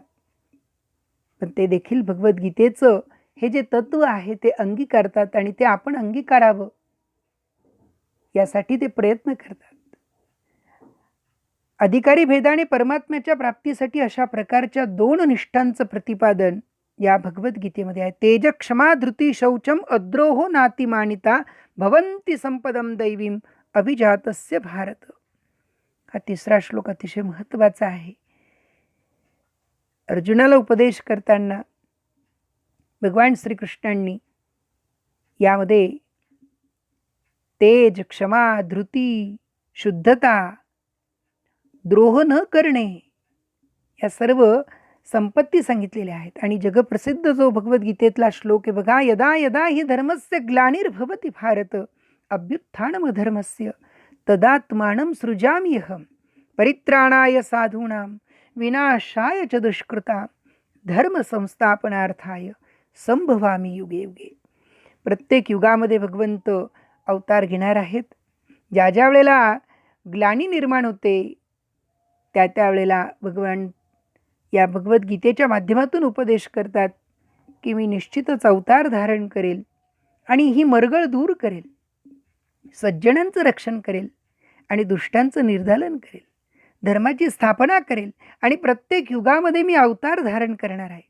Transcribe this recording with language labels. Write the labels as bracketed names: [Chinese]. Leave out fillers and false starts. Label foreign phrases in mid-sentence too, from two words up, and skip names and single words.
[Marathi] पण ते देखील भगवद्गीतेचं हे जे तत्व आहे ते अंगीकारतात आणि ते आपण अंगीकारावं यासाठी ते प्रयत्न करतात. अधिकारी भेदाने परमात्म्याच्या प्राप्तीसाठी अशा प्रकारच्या 2 निष्ठांचं प्रतिपादन या भगवद्गीतेमध्ये आहे. [Sanskrit] तेज क्षमा धृती शौचम अद्रोहो नातिमानिता भवंती संपदम दैवीम अभिजातस्य भारत. [Marathi] हा 3रा श्लोक अतिशय महत्त्वाचा आहे. अर्जुनाला उपदेश करताना भगवान श्रीकृष्णांनी यामध्ये तेज, क्षमा, धृती, शुद्धता, द्रोह न करणे या सर्व संपत्ती सांगितलेल्या आहेत. आणि जगप्रसिद्ध जो भगवद्गीतेतला श्लोक आहे बघा, [Sanskrit] यदा यदा हि धर्मस्य ग्लानिर्भवति भारत अभ्युत्थानमधर्मस्य तदात्मानं सृजाम्यहं परित्राणाय साधूनां विनाशाय च दुष्कृता धर्म संस्थापनार्थाय संभवामी युगे युगे. [Marathi] प्रत्येक युगामध्ये भगवंत अवतार घेणार आहेत. ज्या ज्या वेळेला ग्लानी निर्माण होते त्या त्यावेळेला भगवान या भगवद्गीतेच्या माध्यमातून उपदेश करतात की मी निश्चितच अवतार धारण करेल आणि ही मरगळ दूर करेल, सज्जनांचं रक्षण करेल आणि दुष्टांचं निर्दालन करेल, धर्माची स्थापना करेल आणि प्रत्येक युगामध्ये मी अवतार धारण करणार आहे.